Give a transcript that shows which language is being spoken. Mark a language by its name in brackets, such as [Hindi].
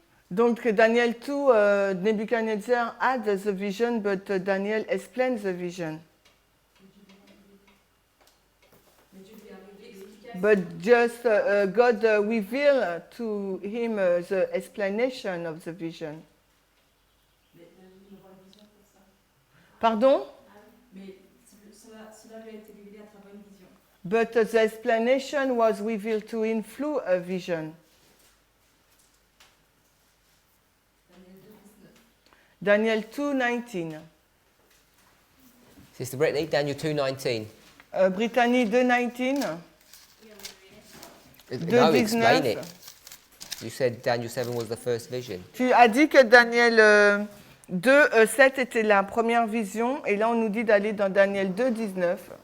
[English] Donc, Daniel 2, Nebuchadnezzar had the vision, but Daniel explains the vision. But just God revealed to him the explanation of the vision. [French] Pardon? Mais cela lui a été révélé à travers une vision. [English] But the explanation was revealed to him through a vision. Daniel 2:19. Sister Brittany, Daniel 2:19. Brittany 2:19. No, explain 2:19. it. You said Daniel 7 was the first vision. [French] Tu as dit que Daniel 2:7 était la première vision, et là on nous dit d'aller dans Daniel 2:19.